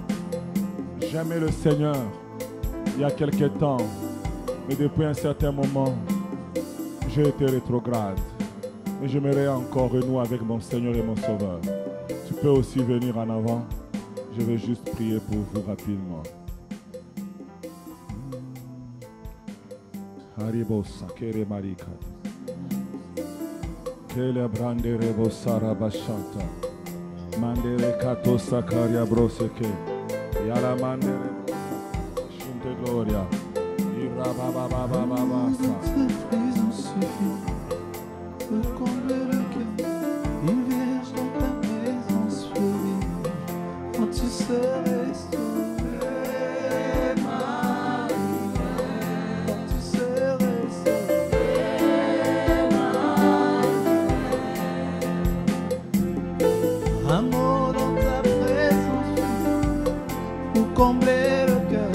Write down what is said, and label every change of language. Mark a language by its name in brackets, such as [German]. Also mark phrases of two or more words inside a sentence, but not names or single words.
[French] J'aimais le Seigneur il y a quelque temps, mais depuis un certain moment, j'ai été rétrograde. Mais j'aimerais encore renouer avec mon Seigneur et mon Sauveur. Tu peux aussi venir en avant. Je vais juste prier pour vous rapidement. Haribo sakere marika. Kele brandere bosara bashanta. Mandere kato sakaria broseke. Yala mandere shunte gloria. présence suffit pour combler le cœur. Une vierge dans ta présence fleurie, quand tu serais restauré, quand tu serais restauré, un mot dans ta présence pour combler le cœur.